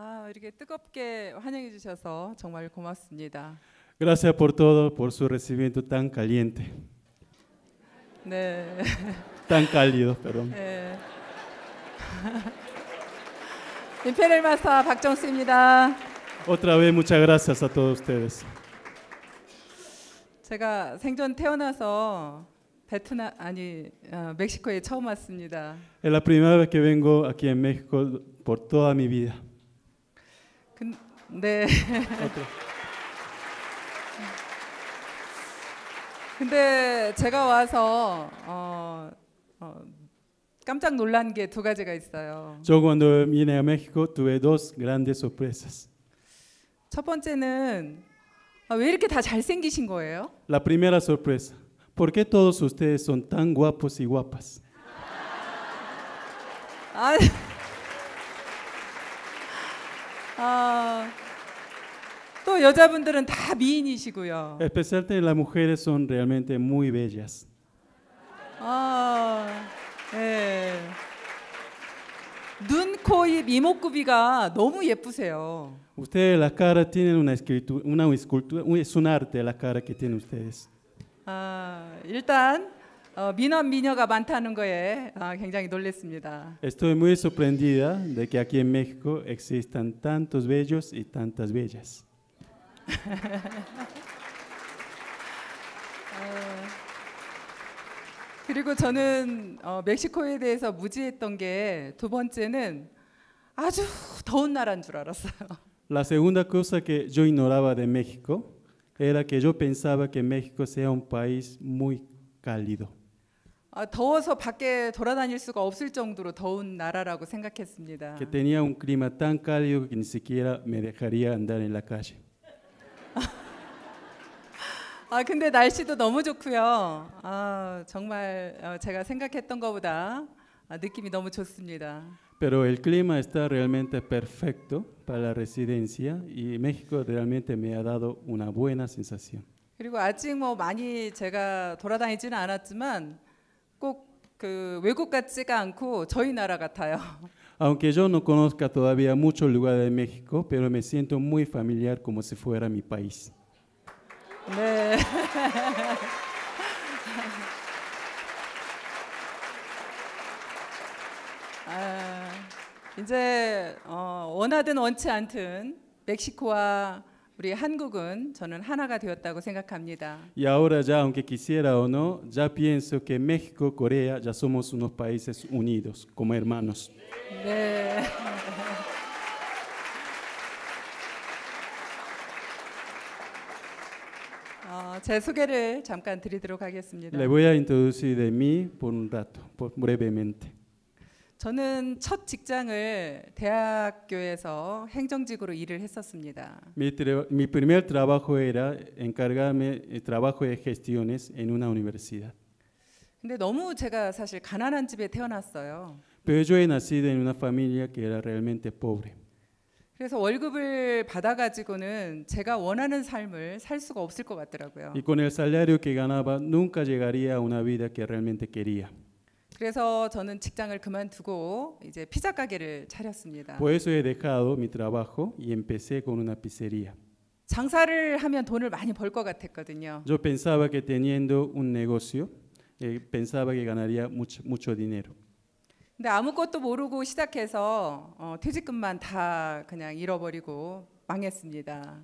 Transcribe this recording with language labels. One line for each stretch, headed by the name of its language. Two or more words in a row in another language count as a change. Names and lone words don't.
Korean: 이렇게 뜨겁게 환영해 주셔서 정말 고맙습니다.
Spanish: Gracias por todo, por su recibimiento tan caliente,
Korean: 네.
Spanish: tan cálido, perdón.
Korean: 네. 임페리얼 마스터 박정수입니다.
Spanish: Otra vez muchas gracias a todos ustedes.
Korean: 제가 생전 태어나서 멕시코에 처음 왔습니다.
Spanish: Es la primera vez que vengo aquí en México por toda mi vida.
Korean: 네.
Spanish: Otra.
Korean: 근데 제가 와서 깜짝 놀란 게 두 가지가 있어요.
Spanish: Yo cuando vine a México tuve dos grandes sorpresas.
Korean: 첫 번째는 왜 이렇게 다 잘생기신 거예요?
Spanish: La primera sorpresa, ¿por qué todos ustedes son tan guapos y guapas?
Korean: 또 여자분들은 다 미인이시고요.
Spanish: Especialmente las mujeres son realmente muy bellas.
Korean: 네. 눈, 코, 입, 이목구비가 너무 예쁘세요.
Spanish: Ustedes la cara tienen una escultura, es un arte la cara que tienen ustedes.
Korean: 일단 미남 미녀가 많다는 거에 굉장히 놀랐습니다.
Spanish: Estoy muy sorprendida de que aquí en México existan tantos bellos y tantas bellas.
Korean: 그리고 저는 멕시코에 대해서 무지했던 게 두 번째는 아주 더운 나라인 줄 알았어요.
Spanish: La segunda cosa que yo ignoraba de México era que yo pensaba que México sea un país muy cálido.
Korean: 더워서 밖에 돌아다닐 수가 없을 정도로 더운 나라라고 생각했습니다.
Spanish: Que tenía un clima tan cálido que ni siquiera me dejaría andar en la calle.
Korean: 근데 날씨도 너무 좋고요. 정말 제가 생각했던 것보다 느낌이 너무 좋습니다.
Spanish: Pero el clima está realmente perfecto para la residencia y México realmente me ha dado una buena sensación.
Korean: 그리고 아직 많이 제가 돌아다니지는 않았지만 꼭 그 외국 같지가 않고 저희 나라 같아요.
Spanish: Aunque yo no conozca todavía muchos lugares de México, pero me siento muy familiar como si fuera mi país.
Korean: 네. 이제 원하든 원치 않든 멕시코와 우리 한국은 저는 하나가 되었다고 생각합니다.
Spanish: Y ahora ya, aunque quisiera o no, ya pienso que México, Corea, ya somos unos países unidos, como hermanos.
Korean: 네. 제 소개를 잠깐 드리도록 하겠습니다.
Spanish: Le voy a introducir de mí por un rato, brevemente.
Korean: 저는 첫 직장을 대학교에서 행정직으로 일을 했었습니다.
Spanish: Mi primer trabajo era encargarme de trabajo de gestiones en una universidad.
Korean: 근데 너무 제가 사실 가난한 집에 태어났어요.
Spanish: Pero yo he nacido en una familia que era realmente pobre.
Korean: 그래서 월급을 받아가지고는 제가 원하는 삶을 살 수가 없을 것 같더라고요.
Spanish: Y con el salario que ganaba nunca llegaría a una vida que realmente quería.
Korean: 그래서 저는 직장을 그만두고 이제 피자 가게를 차렸습니다.
Spanish: Por eso he dejado mi trabajo y empecé con una pizzería.
Korean: 장사를 하면 돈을 많이 벌 것 같았거든요.
Spanish: Yo pensaba que teniendo un negocio, pensaba que ganaría mucho dinero.
Korean: 근데 아무것도 모르고 시작해서 퇴직금만 다 그냥 잃어버리고 망했습니다.